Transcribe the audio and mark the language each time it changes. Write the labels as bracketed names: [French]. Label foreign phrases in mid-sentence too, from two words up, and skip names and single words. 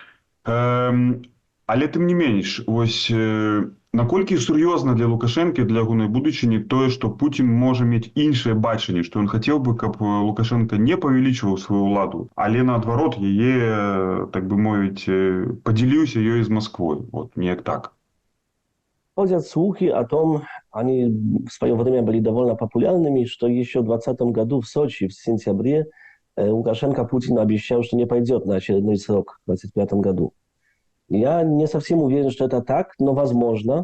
[Belarusian] Але тым не менш, вось наколькі сур'ёзна для Лукашэнкі, для ягонай будучыні тое, што Путін можа мець іншае бачанне, што ён хацеў бы, каб Лукашенко не павялічваў сваю ўладу, але наадварот яе, так бы мовіць, падзяліўся ёй з Масквой. Вот, неяк так. [Russian] Ходят слухи о том, они в свое время были довольно популярными, что еще в 2020 году в Сочи, в сентябре, Лукашенко Путину обещал, что не пойдет на очередной срок в 2025 году. Я не совсем уверен, что это так, но возможно.